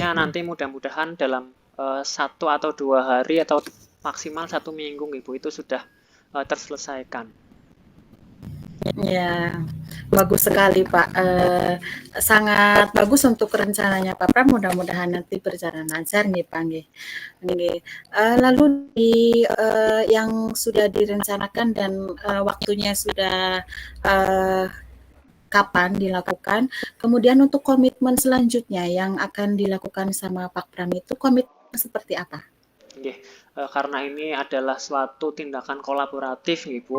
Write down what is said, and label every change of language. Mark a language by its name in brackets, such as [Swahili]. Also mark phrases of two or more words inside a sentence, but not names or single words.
[Indonesian] waktunya nanti mudah-mudahan dalam 1 atau 2 hari atau maksimal 1 minggu, Ibu, itu sudah terselesaikan. Ya, bagus sekali Pak. Sangat bagus untuk rencananya Pak Pram. Mudah-mudahan nanti berjalan lancar nih Pak. [Javanese] Nggih. Nggih. [Indonesian] Lalu yang sudah direncanakan dan waktunya sudah eh, kapan dilakukan. Kemudian untuk komitmen selanjutnya yang akan dilakukan sama Pak Pram itu komitmen seperti apa? Nggih, karena ini adalah suatu tindakan kolaboratif nih, Bu.